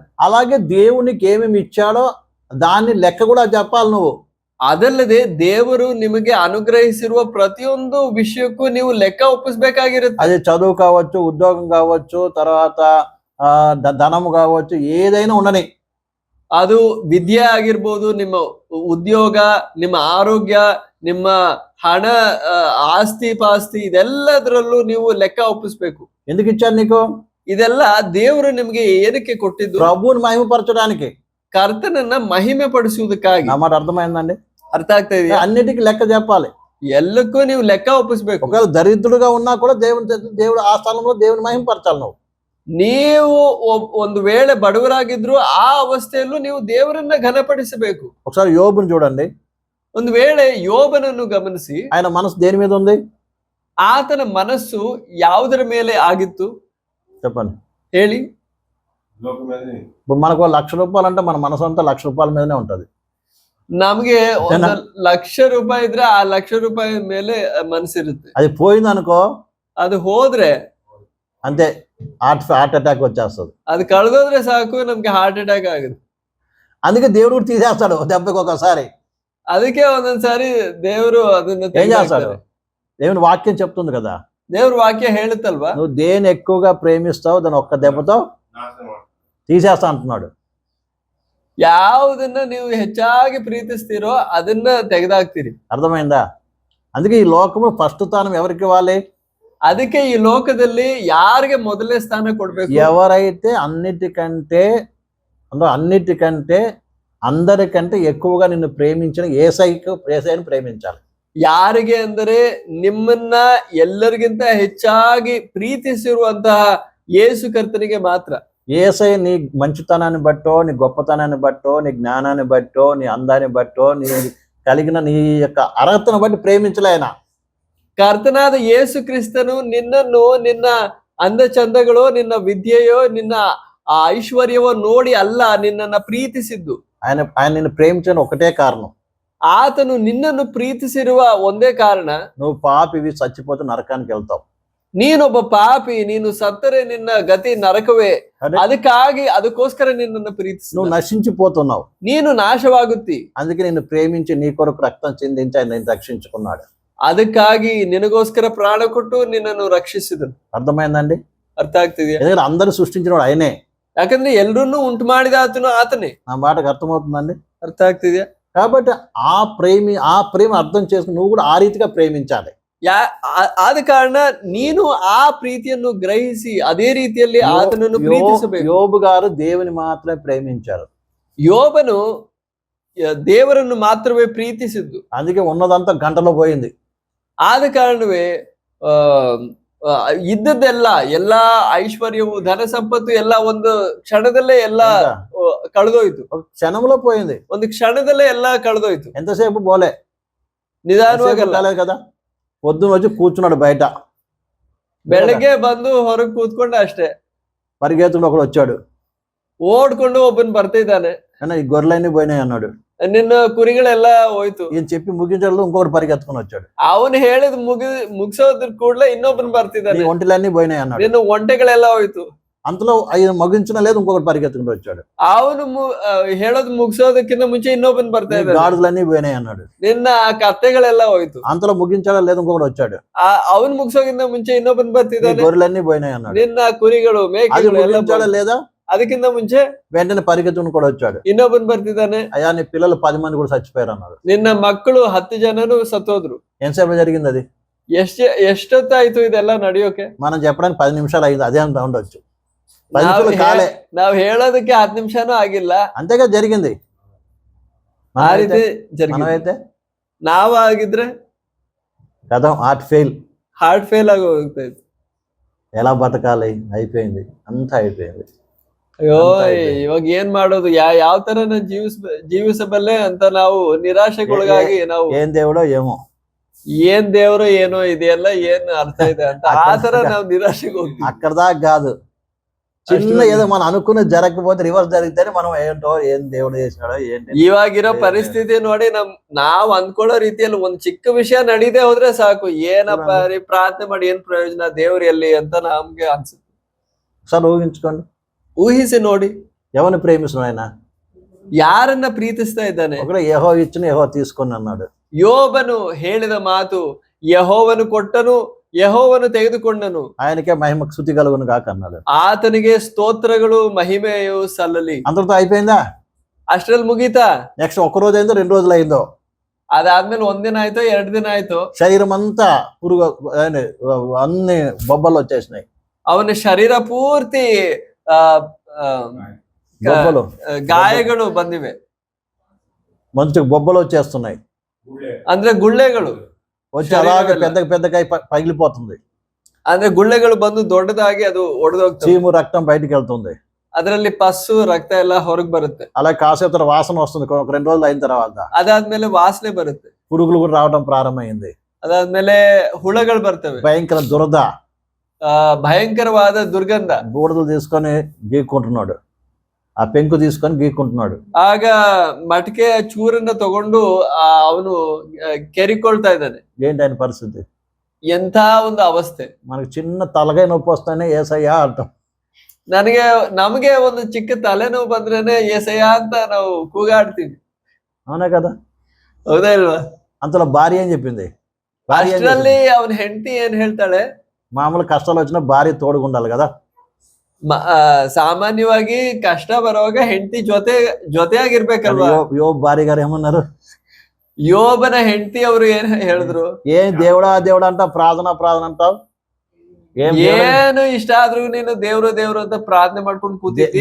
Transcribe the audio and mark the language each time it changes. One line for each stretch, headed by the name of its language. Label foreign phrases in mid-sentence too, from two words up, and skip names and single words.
Telugu: అలాగే దేవునికి ఏమేమి ఇచ్చాడో దాన్ని లెక్క కూడా చెప్పాలి నువ్వు.
Kannada: ಅದಲ್ಲದೆ ದೇವರು ನಿಮಗೆ ಅನುಗ್ರಹಿಸಿರುವ ಪ್ರತಿಯೊಂದು ವಿಷಯಕ್ಕೂ ನೀವು ಲೆಕ್ಕ ಒಪ್ಪಿಸಬೇಕಾಗಿರುತ್ತೆ.
Telugu: అది చదువు కావచ్చు, ఉద్యోగం కావచ్చు, తర్వాత ధనము కావచ్చు, ఏదైనా ఉండని.
Kannada: ಅದು ವಿದ್ಯೆ ಆಗಿರ್ಬೋದು, ನಿಮ್ಮ ಉದ್ಯೋಗ, ನಿಮ್ಮ ಆರೋಗ್ಯ, ನಿಮ್ಮ ಹಣ, ಆಸ್ತಿ ಪಾಸ್ತಿ, ಇದೆಲ್ಲದರಲ್ಲೂ ನೀವು ಲೆಕ್ಕ ಒಪ್ಪಿಸ್ಬೇಕು.
Telugu: ఎందుకు ఇచ్చాడు నీకు?
Kannada: ಇದೆಲ್ಲ ದೇವರು ನಿಮ್ಗೆ ಏನಕ್ಕೆ ಕೊಟ್ಟಿದ್ದು?
Telugu: ప్రభువుని మహిమపరచడానికి,
Kannada: ಕರ್ತನನ್ನ ಮಹಿಮೆ ಪಡಿಸುವುದಕ್ಕಾಗಿ.
Telugu: నా మాట అర్థమైందండి?
Kannada: ಅರ್ಥ ಆಗ್ತಾ ಇದೆಯಾ?
Telugu: అన్నిటికీ లెక్క చెప్పాలి.
Kannada: ಎಲ್ಲಕ್ಕೂ ನೀವು ಲೆಕ್ಕ ಒಪ್ಪಿಸ್ಬೇಕು.
Telugu: ఒకవేళ దరిద్రుడుగా ఉన్నా కూడా దేవుడు ఆ స్థలంలో దేవుని మహిమపరచాలి నువ్వు.
Kannada: ನೀವು ಒಂದು ವೇಳೆ ಬಡವರಾಗಿದ್ರು ಆ ಅವಸ್ಥೆಯಲ್ಲೂ ನೀವು ದೇವರನ್ನ ಘನಪಡಿಸಬೇಕು.
Telugu: ఒకసారి యోబుని చూడండి.
Kannada: ಒಂದು ವೇಳೆ ಯೋಬನನ್ನು ಗಮನಿಸಿ,
Telugu: ఆయన మనసు దేని మీద ఉంది?
Kannada: ಆತನ ಮನಸ್ಸು ಯಾವುದರ ಮೇಲೆ ಆಗಿತ್ತು
Telugu: చెప్పండి.
Kannada: ಹೇಳಿ.
Telugu: ఇప్పుడు మనకు ₹1,00,000 అంటే మన మనసు అంతా ₹1,00,000 మీదనే ఉంటది.
Kannada: ನಮ್ಗೆ ₹1,00,000 ಇದ್ರೆ ಆ ₹1,00,000 ಮೇಲೆ ಮನಸ್ಸಿರುತ್ತೆ.
Telugu: అది పోయింది అనుకో,
Kannada: ಅದು ಹೋದ್ರೆ
Telugu: అంతే,
English: heart attack
Telugu: వచ్చేస్తుంది.
Kannada: ಅದು ಕಳೆದೋದ್ರೆ ಸಾಕು, ನಮ್ಗೆ
English: heart attack
Kannada: ಆಗುತ್ತೆ.
Telugu: అందుకే దేవుడు తీసేస్తాడు దెబ్బకి ఒకసారి.
Kannada: ಅದಕ್ಕೆ ಒಂದೊಂದ್ಸಾರಿ ದೇವರು ಅದನ್ನ
Telugu: ఏం చేస్తాడు? దేవుని వాక్యం చెప్తుంది కదా,
Kannada: ದೇವ್ರ ವಾಕ್ಯ ಹೇಳುತ್ತಲ್ವಾ,
Telugu: నువ్వు దేని ఎక్కువగా ప్రేమిస్తావు దాన్ని ఒక్క దెబ్బతో తీసేస్తా అంటున్నాడు.
Kannada: ಯಾವುದನ್ನ ನೀವು ಹೆಚ್ಚಾಗಿ ಪ್ರೀತಿಸ್ತೀರೋ ಅದನ್ನ ತೆಗೆದಾಕ್ತೀರಿ.
Telugu: అర్థమైందా? అందుకే ఈ లోకము ఫస్ట్ స్థానం ఎవరికి ఇవ్వాలి?
Kannada: ಅದಕ್ಕೆ ಈ ಲೋಕದಲ್ಲಿ ಯಾರಿಗೆ ಮೊದಲನೇ ಸ್ಥಾನ ಕೊಡ್ಬೇಕು?
Telugu: ఎవరైతే అన్నిటికంటే అందరికంటే ఎక్కువగా నిన్ను ప్రేమించిన యేసయ్యను ప్రేమించాలి.
Kannada: ಯಾರಿಗೆ ಅಂದರೆ ನಿಮ್ಮನ್ನ ಎಲ್ಲರಿಗಿಂತ ಹೆಚ್ಚಾಗಿ ಪ್ರೀತಿಸಿರುವಂತಹ ಯೇಸು ಕರ್ತನಿಗೆ ಮಾತ್ರ.
Telugu: యేసయ్య నీ మంచితనాన్ని బట్టో, నీ గొప్పతనాన్ని బట్టో, నీ జ్ఞానాన్ని బట్టో, నీ అందాన్ని బట్టో, నీ కలిగిన నీ యొక్క అర్హతను బట్టి ప్రేమించలే ఆయన.
Kannada: ಕರ್ತನಾದ ಯೇಸು ಕ್ರಿಸ್ತನು ನಿನ್ನನ್ನು ನಿನ್ನ ಅಂದ ಚಂದಗಳೋ, ನಿನ್ನ ವಿದ್ಯೆಯೋ, ನಿನ್ನ ಐಶ್ವರ್ಯವೋ ನೋಡಿ ಅಲ್ಲ ನಿನ್ನನ್ನ ಪ್ರೀತಿಸಿದ್ದು.
Telugu: ఆయన నిన్ను ప్రేమించని ఒకటే కారణం,
Kannada: ಆತನು ನಿನ್ನನ್ನು ಪ್ರೀತಿಸಿರುವ ಒಂದೇ ಕಾರಣ,
Telugu: నువ్వు పాపివి చచ్చిపోతే నరకానికి వెళ్తావు.
Kannada: ನೀನೊಬ್ಬ ಪಾಪಿ, ನೀನು ಸತ್ತರೆ ನಿನ್ನ ಗತಿ ನರಕವೇ. ಅದಕ್ಕೋಸ್ಕರ ನಿನ್ನನ್ನು ಪ್ರೀತಿಸಿ
Telugu: నువ్వు నశించిపోతున్నావు.
Kannada: ನೀನು ನಾಶವಾಗುತ್ತಿ.
Telugu: అందుకే నిన్ను ప్రేమించి నీ కొరకు రక్తం చిందించి ఆయన నిన్ను రక్షించుకున్నాడు.
Kannada: ಅದಕ್ಕಾಗಿ ನಿನಗೋಸ್ಕರ ಪ್ರಾಣ ಕೊಟ್ಟು ನಿನ್ನನ್ನು ರಕ್ಷಿಸಿದನು.
Telugu: అర్థమైందండి?
Kannada: ಅರ್ಥ ಆಗ್ತಿದೆಯಾ?
Telugu: ఎందుకంటే అందరు సృష్టించినవాడు ఆయనే.
Kannada: ಯಾಕಂದ್ರೆ ಎಲ್ರನ್ನೂ ಉಂಟು ಮಾಡಿದ ಆತನು ಆತನೇ.
Telugu: నా మాటకు అర్థమవుతుందండి?
Kannada: ಅರ್ಥ ಆಗ್ತಿದ್ಯಾ?
Telugu: కాబట్టి ఆ ప్రేమ అర్థం చేసుకుని నువ్వు కూడా ఆ రీతిగా ప్రేమించాలి.
Kannada: ಆದ ಕಾರಣ ನೀನು ಆ ಪ್ರೀತಿಯನ್ನು ಗ್ರಹಿಸಿ ಅದೇ ರೀತಿಯಲ್ಲಿ ಆತನನ್ನು ಪ್ರೀತಿಸಬೇಕು.
Telugu: యోబు గారు దేవుని మాత్రమే ప్రేమించారు.
Kannada: ಯೋಬನು ದೇವರನ್ನು ಮಾತ್ರವೇ ಪ್ರೀತಿಸಿದ್ದು.
Telugu: అందుకే ఉన్నదంతా గంటలో పోయింది.
Kannada: ಆದ ಕಾರಣವೇ ಇದ್ದದ್ದೆಲ್ಲ ಎಲ್ಲಾ ಐಶ್ವರ್ಯವು ಧನ ಸಂಪತ್ತು ಎಲ್ಲ ಒಂದು ಕ್ಷಣದಲ್ಲೇ ಎಲ್ಲ ಕಳೆದೋಯ್ತು.
Telugu: క్షణంలో పోయింది.
Kannada: ಒಂದು ಕ್ಷಣದಲ್ಲೇ ಎಲ್ಲ ಕಳೆದೋಯ್ತು.
Telugu: ఎంతసేపు పోలే,
Kannada: ನಿಧಾನವಾಗಿ
Telugu: కదా. పొద్దున వచ్చి కూర్చున్నాడు బయట,
Kannada: ಬೆಳಗ್ಗೆ ಬಂದು ಹೊರಗೆ ಕೂತ್ಕೊಂಡ ಅಷ್ಟೇ.
Telugu: పరిగెత్తుడు ఒకడు వచ్చాడు,
Kannada: ಓಡ್ಕೊಂಡು ಒಬ್ಬನ್ ಬರ್ತಿದ್ದಾನೆ.
Telugu: ఈ గొర్రెలన్నీ పోయినాయి అన్నాడు.
Kannada: ನಿನ್ನ ಕುರಿಗಳೆಲ್ಲ ಹೋಯ್ತು.
Telugu: ఈయన చెప్పి ముగించడంలో ఇంకొకటి పరిగెత్తుకుని వచ్చాడు.
Kannada: ಅವನು ಹೇಳಿದ್ ಮುಗಿಸೋದ್ರ ಕೂಡಲೇ ಇನ್ನೊಬ್ಬನ್ ಬರ್ತಿದ್ದಾನೆ.
Telugu: ఒంటిలన్నీ పోయినాయి అన్నాడు.
Kannada: ನಿನ್ನ ಒಂಟೆಗಳೆಲ್ಲ ಹೋಯ್ತು.
Telugu: అంతలో ఆయన ముగించిన లేదు, ఇంకొకటి పరిగెత్తుకుని వచ్చాడు.
Kannada: ಅವನು ಹೇಳೋದು ಮುಗಿಸೋದಕ್ಕಿಂತ ಮುಂಚೆ ಇನ್ನೊಬ್ಬನ್ ಬರ್ತಾ ಇದ್ದಾನೆ.
Telugu: గాడిదలన్నీ పోయినాయి అన్నాడు.
Kannada: ನಿನ್ನ ಕತ್ತೆಗಳೆಲ್ಲ ಹೋಯ್ತು.
Telugu: అంతలో ముగించడం లేదు, ఇంకొకటి వచ్చాడు.
Kannada: ಅವನು ಮುಗಿಸೋಕ್ಕಿಂತ ಮುಂಚೆ ಇನ್ನೊಬ್ಬನ್ ಬರ್ತಿದ್ದಾನೆ.
Telugu: గొర్రెలన్నీ పోయినాయి అన్నాడు.
Kannada: ನಿನ್ನ ಕುರಿಗಳು ಮೇಕೆಗಳು ಎಲ್ಲ
Telugu: లేదా,
Kannada: ಅದಕ್ಕಿಂತ ಮುಂಚೆ
Telugu: వెంటనే పరిగెత్తుకుని కూడా వచ్చాడు.
Kannada: ಇನ್ನೊಬ್ಬನ್ ಬರ್ತಿದ್ದಾನೆ.
Telugu: అయ్యా నీ పిల్లలు 10 మంది కూడా చచ్చిపోయారు అన్నాడు.
Kannada: ನಿನ್ನ ಮಕ್ಕಳು 10 ಜನರು ಸತ್ತೋದ್ರು.
Telugu: ఎంతసేపు జరిగింది అది?
Kannada: ಎಷ್ಟೊತ್ತಾಯ್ತು ಇದೆಲ್ಲ ನಡೆಯೋಕೆ?
Telugu: మనం చెప్పడానికి 10 నిమిషాలు అయింది, అదే అంత ఉండొచ్చు. 10 నిమిషాలు కాలే.
Kannada: ನಾವ್ ಹೇಳೋದಕ್ಕೆ 10 ನಿಮಿಷನೂ ಆಗಿಲ್ಲ.
Telugu: అంతేగా జరిగింది.
Kannada: ಆ ರೀತಿ
Telugu: మనమైతే
Kannada: ನಾವಾಗಿದ್ರೆ
Telugu: కదా
English: heart fail
Kannada: ಆಗಿ ಹೋಗ್ತಾ ಇತ್ತು.
Telugu: ఎలా బతకాలి, అయిపోయింది, అంతా అయిపోయింది.
Kannada: ಅಯ್ಯೋ ಇವಾಗ ಏನ್ ಮಾಡೋದು, ಯಾವ ತರ ಜೀವಿಸಬಲ್ಲೆ ಅಂತ ನಾವು ನಿರಾಶೆಗೊಳಗಾಗಿ ನಾವು
Telugu: ఏం దేవుడో ఏమో,
Kannada: ಏನ್ ದೇವ್ರೋ ಏನೋ ಇದೆಲ್ಲ ಏನ್ ಅರ್ಥ ಇದೆ ಅಂತ ಆ ತರ ನಾವು ನಿರಾಶೆಗೆ ಹೋಗ್ತೀವಿ.
Telugu: అక్కడ దాకా కాదు, చిన్న ఏదో మనం అనుకున్నది జరగకపోతే ರಿವರ್ಸ್ జరిగితేనే మనం ఏంటో ఏం దేవుడు చేశాడో ఏంటి.
Kannada: ಇವಾಗಿರೋ ಪರಿಸ್ಥಿತಿ ನೋಡಿ ನಾವ್ ಅಂದ್ಕೊಳ್ಳೋ ರೀತಿಯಲ್ಲಿ ಒಂದ್ ಚಿಕ್ಕ ವಿಷಯ ನಡೀದೇ ಹೋದ್ರೆ ಸಾಕು, ಏನಪ್ಪ ರೀ ಪ್ರಾರ್ಥನೆ ಮಾಡಿ ಏನ್ ಪ್ರಯೋಜನ, ದೇವ್ರು ಎಲ್ಲಿ ಅಂತ ನಮ್ಗೆ ಅನ್ಸುತ್ತೆ.
Telugu: ఒకసారి ఊహించుకోండి,
Kannada: ಊಹಿಸಿ ನೋಡಿ,
Telugu: ఎవరిని ప్రేమిస్తున్నాడు ఆయన?
Kannada: ಯಾರನ್ನ ಪ್ರೀತಿಸ್ತಾ ಇದ್ದಾನೆ?
Telugu: ఒకడు యెహోవా ఇచ్చిన యెహోవా తీసుకొని అన్నాడు.
Kannada: ಯೋಬನು ಹೇಳಿದ ಮಾತು, ಯೆಹೋವನು ಕೊಟ್ಟನು, ಯೆಹೋವನು ತೆಗೆದುಕೊಂಡನು,
Telugu: ఆయనకే మహిమ స్తుతి కలుగును గాక అన్నాడు.
Kannada: ಆತನಿಗೆ ಸ್ತೋತ್ರಗಳು ಮಹಿಮೆಯು ಸಲ್ಲಲಿ.
Telugu: అందరితో అయిపోయిందా?
Kannada: ಅಷ್ಟ್ರಲ್ಲಿ ಮುಗೀತಾ?
Telugu: నెక్స్ట్ ఒక రోజు అయిందో 2 రోజులు అయిందో?
Kannada: ಅದಾದ್ಮೇಲೆ 1 ದಿನ ಆಯ್ತೋ 2 ದಿನ ಆಯ್ತೋ?
Telugu: శరీరం అంతా పురుగు అన్ని బొబ్బలు వచ్చేసినాయి.
Kannada: ಅವನ ಶರೀರ ಪೂರ್ತಿ
Telugu: బొబ్బలు,
Kannada: ಗಾಯಗಳು ಬಂದಿವೆ.
Telugu: మంచి బొబ్బలు వచ్చేస్తున్నాయి,
Kannada: ಅಂದ್ರೆ ಗುಳ್ಳೆಗಳು
Telugu: వచ్చి అలాగే పెద్దగా పగిలిపోతుంది.
Kannada: ಅಂದ್ರೆ ಗುಳ್ಳೆಗಳು ಬಂದು ದೊಡ್ಡದಾಗಿ ಅದು ಒಡೆದೋಗ್ತದೆ.
Telugu: చీము రక్తం బయటికి వెళ్తుంది,
Kannada: ಅದರಲ್ಲಿ ಪಸ್ಸು ರಕ್ತ ಎಲ್ಲ ಹೊರಗೆ ಬರುತ್ತೆ.
Telugu: అలా కాసేపు వాసన వస్తుంది. ఒక 2 రోజులు అయిన తర్వాత
Kannada: ಅದಾದ್ಮೇಲೆ ವಾಸನೆ ಬರುತ್ತೆ,
Telugu: పురుగులు కూడా రావడం ప్రారంభమైంది.
Kannada: ಅದಾದ್ಮೇಲೆ ಹುಳಗಳು ಬರ್ತವೆ,
Telugu: భయంకర దురద,
Kannada: ಭಯಂಕರವಾದ ದುರ್ಗಂಧ.
Telugu: బూడిదలు తీసుకొని గీక్కుంటున్నాడు, ఆ పెంకు తీసుకొని గీక్కుంటున్నాడు.
Kannada: ಆಗ ಮಟಕೆ ಚೂರನ್ನ ತಗೊಂಡು ಅವನು ಕೆರಿಕೊಳ್ತಾ ಇದ್ದಾನೆ.
Telugu: ఏంటి ఆయన పరిస్థితి?
Kannada: ಎಂಥ ಒಂದು ಅವಸ್ಥೆ.
Telugu: మనకు చిన్న తలకాయ నొప్పి వస్తేనే ఏసయ్యా అంటాం.
Kannada: ನಮಗೆ ಒಂದು ಚಿಕ್ಕ ತಲೆನೋವು ಬಂದ್ರೇನೆ ಏಸಯ್ಯ ಅಂತ ನಾವು ಕೂಗಾಡ್ತೀವಿ,
Telugu: అవునా కదా?
Kannada: ಹೌದಾ ಇಲ್ವಾ?
Telugu: అంతలో భార్య ఏం చెప్పింది?
Kannada: ಅಷ್ಟರಲ್ಲಿ ಅವನ ಹೆಂಡತಿ ಏನ್ ಹೇಳ್ತಾಳೆ?
Telugu: మామూలు కష్టాలు వచ్చినా భార్య తోడుగా ఉండాలి కదా.
Kannada: ಸಾಮಾನ್ಯವಾಗಿ ಕಷ್ಟ ಬರುವಾಗ ಹೆಂಡತಿ ಜೊತೆಯಾಗಿರ್ಬೇಕಲ್ವಾ?
Telugu: యోబు భార్య గారు ఏమన్నారు?
Kannada: ಯೋಬನ ಹೆಂಡತಿ ಅವರು ಏನ್ ಹೇಳಿದ್ರು?
Telugu: ఏం దేవుడా అంటావు, ప్రార్థన అంటావు,
Kannada: ಏನು ಇಷ್ಟ ಆದ್ರೂ ನೀನು ದೇವ್ರು ಅಂತ ಪ್ರಾರ್ಥನೆ ಮಾಡ್ಕೊಂಡು ಕೂತಿದ್ದಿ.